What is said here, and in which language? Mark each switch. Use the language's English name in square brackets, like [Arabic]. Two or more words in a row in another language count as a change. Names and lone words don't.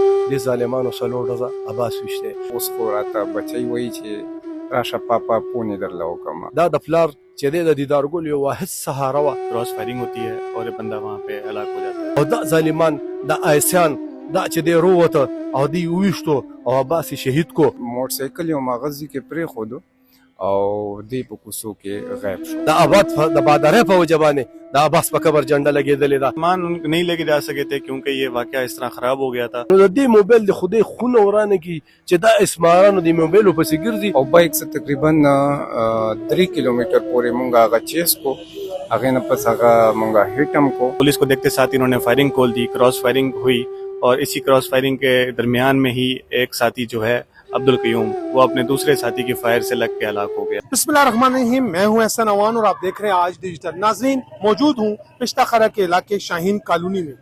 [Pashto] دې ظالمانو څلور ورځه عباس ویشتی. اوس خو راته بچی وایي چې راشه پاپا پونې درله وکړم. دا د پلار چې دی د دیدارګل یو واحد سهاره وه. [English] cross firing [Urdu] ہوتی ہے اور یہ بندہ وہاں پہ ہلاک ہو جاتا ہے. [Pashto] او دا ظالمان دا آیسیان دا چې دی رووته او دی وویشتو او عباس یې شهید کو. موټر سایکل یو مغزي کې پرېښودو او دی په کوڅو کې غیب شو. د آباد د بادرۍ په وجه باندې د عباس په قبر جنډه لګېدلې ده. [Urdu] مان نہیں لے کے جا سکے تھے کیونکہ یہ واقعہ اس طرح خراب ہو گیا تھا. [Pashto] نو د دې موبایل د خدای خونه ورانه کی چې دا اسمارانو د موبایلو پسې ګرځي. او بایک څه تقریبا 3 کیلومتر پورې مونږ هغه چیس کو، هغې نه پس هغه مونږ هیټم کو. [Urdu] پولیس کو دیکھتے ساتھ انہوں نے فائرنگ کھول دی, [English] cross firing [Urdu] ہوئی اور اسی [English] cross firing [Urdu] کے درمیان میں ہی ایک ساتھی جو ہے عبدالقیوم وہ اپنے دوسرے ساتھی کی فائر سے لگ کے ہلاک ہو گیا. بسم اللہ الرحمن الرحیم، میں ہوں احسن اعوان اور آپ دیکھ رہے ہیں آج ڈیجیٹل. ناظرین، موجود ہوں پشتہ خرہ کے علاقے شاہین کالونی میں.